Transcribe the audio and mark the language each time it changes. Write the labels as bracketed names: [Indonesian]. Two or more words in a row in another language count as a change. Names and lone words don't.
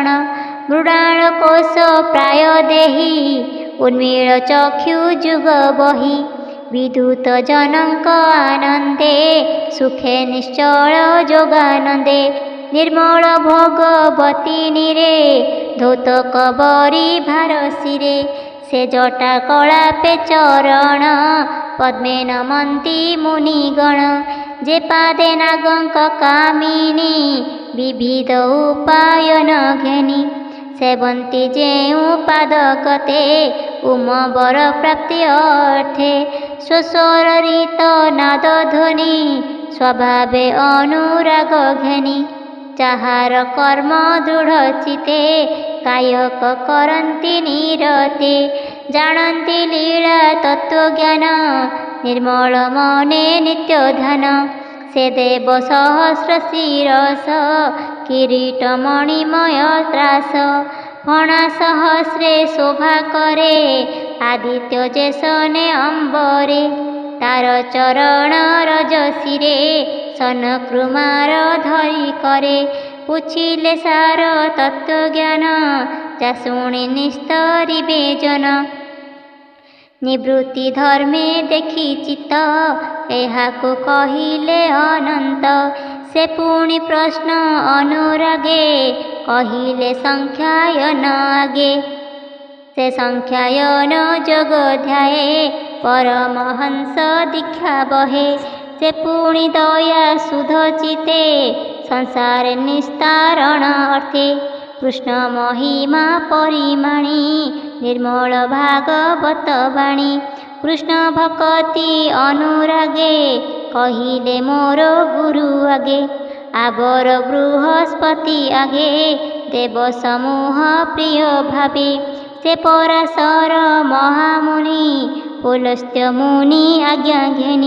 [Odia] ମୃଡାଲ କୋଶ ପ୍ରାୟ ଦେହି ଉନ୍ମୀଲ ଚକ୍ଷୁ ଜୁଗ ବହି। ବିଦ୍ୟୁତ ଜନକ ଆନନ୍ଦେ ସୁଖେ ନିଶ୍ଚଳ ଜୋଗାନନ୍ଦେ। ନିର୍ମଳ ଭଗବତୀ ନୀରେ ଧୌତ କବରୀ ଭାର ଶିରେ। ସେ ଜଟା କଳାପେ ଚରଣ ପଦ୍ମେ ନମନ୍ତି ମୁନିଗଣ। ଜେ ପାଦେ ନାଗଙ୍କ କାମିନୀ ବିବିଧ ଉପାୟନ ଘେନି। ସେବନ୍ତି ଜେଉ ପାଦକତେ ଉମବର ପ୍ରାପ୍ତି ଅର୍ଥେ। ସ୍ୱସ୍ୱରିତ ନାଦ ଧ୍ୱନି ସ୍ୱଭାବେ ଅନୁରାଗ ଘେନି। ଜାହାର କର୍ମ ଦୃଢ଼ ଚିତେ କାୟକ କରନ୍ତି ନିରତେ। ଜାଣନ୍ତି ଲୀଳା ତତ୍ତ୍ୱଜ୍ଞାନ ନିର୍ମଳ ମନେ ନିତ୍ୟ ଧ୍ୟାନ। ସେ ଦେବ ସହସ୍ର ଶିରସ କିରୀଟ ମଣିମୟ ତ୍ରାସ। ଫଣା ସହସ୍ରେ ଶୋଭା କରେ ଆଦିତ୍ୟ ଜେସନେ ଅମ୍ବରେ। ତାର ଚରଣ ରଜ ଶିରେ ସନ କୃମାର ଧରି କରେ। ପୁଛିଲେ ସାର ତତ୍ତ୍ୱଜ୍ଞାନ ଜା ଶୁଣି ନିସ୍ତରିବେ ଜନ। ନିବୃତ୍ତି ଧର୍ମେ ଦେଖି ଚିତ୍ତ ଏହାକୁ କହିଲେ ଅନନ୍ତ। ସେ ପୁଣି ପ୍ରଶ୍ନ ଅନୁରାଗେ କହିଲେ ସଂଖ୍ୟାୟନ ଆଗେ। ସେ ସଂଖ୍ୟାୟନ ଜୋଗ ଧ୍ୟାୟେ ପରମହଂସ ଦୀକ୍ଷା ବହେ। ସେ ପୁଣି ଦୟା ସୁଧ ଚିତେ ସଂସାର ନିସ୍ତାରଣ ଅର୍ଥେ। କୃଷ୍ଣ ମହିମା ପରିମାଣି ନିର୍ମଳ ଭାଗବତ ବାଣୀ କୃଷ୍ଣ ଭକତି ଅନୁରାଗେ କହିଲେ ମୋର ଗୁରୁ ଆଗେ। ଆବର ବୃହସ୍ପତି ଆଗେ ଦେବ ସମୂହ ପ୍ରିୟ ଭାବେ। ସେ ପରାଶର ମହାମୁନି ପୁଲସ୍ତ୍ୟ ମୁନି ଆଜ୍ଞା ଘେନି।